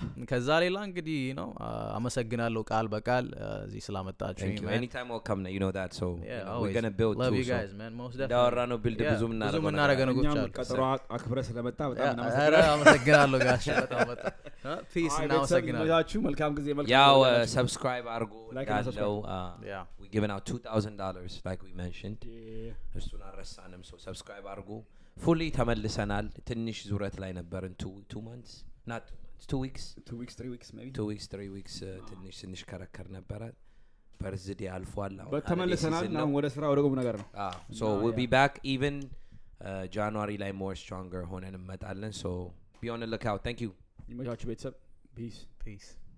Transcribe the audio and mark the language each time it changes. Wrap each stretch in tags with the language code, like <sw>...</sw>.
<am>ከዛ ሌላ እንግዲህ ነው አመሰግናለሁ ቃል በቃል እዚህ ስላመጣችሁ</am> <en>anytime welcome you know that so we're going to build love too you guys man most definitely</en> <am>ዳወራ ነው ቢልድ ብዙ ምናረገ ነው ጎቻል ቀጠሮ አክብረ ስለመጣ በጣም አመሰግናለሁ ጋሽ በጣም peace እና አመሰግናለሁ መልካም ጊዜ</am> <en>ያው subscribe አድርጉ ያለው we giving out $2,000 like we mentioned</en> <am>እሱን አረሳንም</am> <en>so subscribe አድርጉ fully</en> <am>ተመልሰናል ትንሽ ዙረት ላይ ነበርን</am> <en>2 months not 2 weeks 3 weeks maybe</en> <am>2 weeks 3 weeks ትንሽ ከረከር ነበረ በርዝዲ አልፏል ተመልሰናል now ወደ ስራ ወደ ቁም ነገር ነው</am> <en>so we'll be back even January ላይ more stronger</en> <am>ሆነን እንመጣለን</am> <en>so be on the lookout thank you</en> <am>ይመቻችሁ ቤተሰብ peace</am>